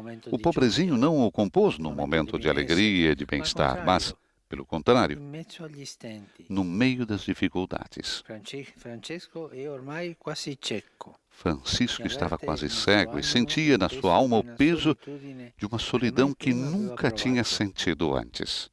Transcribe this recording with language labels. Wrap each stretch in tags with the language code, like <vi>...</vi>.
<pt>O pobrezinho não o compôs num momento de alegria e de bem-estar, mas Pelo contrário,</pt> <it>in mezzo agli stenti,</it> <pt>no meio das dificuldades.</pt> <it>Francesco è ormai quasi cieco.</it> <pt>Francisco estava quase cego e sentia na sua alma o peso de uma solidão que nunca tinha sentido antes.</pt>